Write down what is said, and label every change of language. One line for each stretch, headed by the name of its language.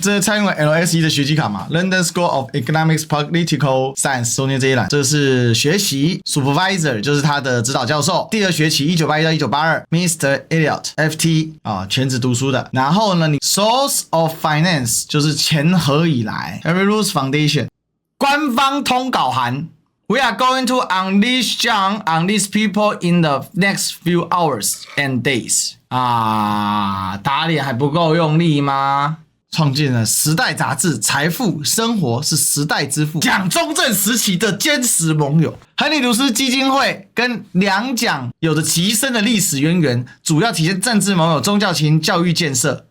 Chinese: 这是蔡英文 LSE 的学习卡嘛 ，
English: London School of Economics Political Science
Chinese: 中间这一栏，这是学习 Supervisor， 就是他的指导教授。第二学期1981到1982 ，Mr. Elliot FT 啊，全职读书的。然后呢，你
English: Source of Finance
Chinese: 就是钱何以来 ，Henry Luce Foundation 官方通稿函。
English: We are going to unleash John on these people in the next few hours and days.
Chinese: 打脸还不够用力吗？创建了《时代》杂志，财富生活是时代之父，蒋中正时期的坚实盟友。亨利·卢斯基金会跟两蒋有着极深的历史渊源，主要体现政治盟友、宗教情、教育建设。